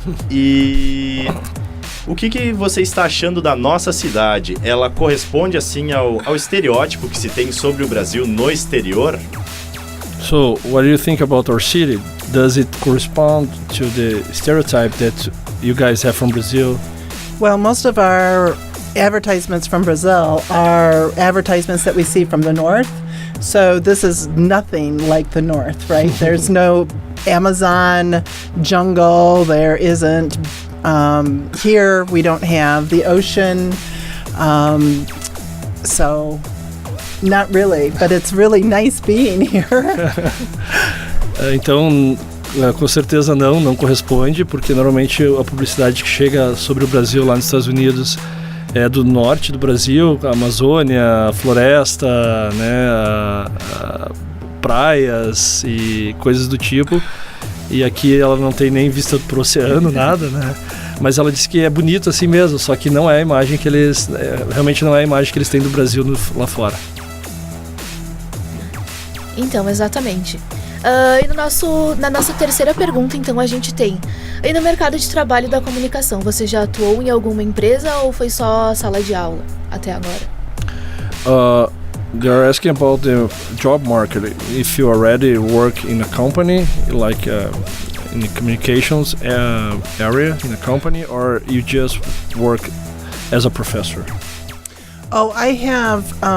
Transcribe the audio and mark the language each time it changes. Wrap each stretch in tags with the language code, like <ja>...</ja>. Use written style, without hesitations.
<pt>E o que você está achando da nossa cidade? Ela corresponde assim ao estereótipo que se tem sobre o Brasil no exterior?</pt> <en>So, what do you think about our city? Does it correspond to the stereotype that you guys have from Brazil? Well, most of our advertisements from Brazil are advertisements that we see from the north. So this is nothing like the north, right? There's no Amazon jungle. There isn't. Here we don't have the ocean. So not really, but it's really nice being here.</en> <pt>Então, com certeza não corresponde, porque normalmente a publicidade que chega sobre o Brasil lá nos Estados Unidos é do norte do Brasil, a Amazônia, a floresta, né, praias e coisas do tipo. E aqui ela não tem nem vista pro oceano, nada, né? Mas ela disse que é bonito assim mesmo, só que não é a imagem que eles... realmente não é a imagem que eles têm do Brasil lá fora. Então, exatamente. E na nossa terceira pergunta, então, a gente tem: e no mercado de trabalho da comunicação, você já atuou em alguma empresa ou foi só sala de aula até agora?</pt> <en>They're asking about the job market. If you already work in a company, like in the communications area in a company, or you just work as a professor? Oh, I have...</en>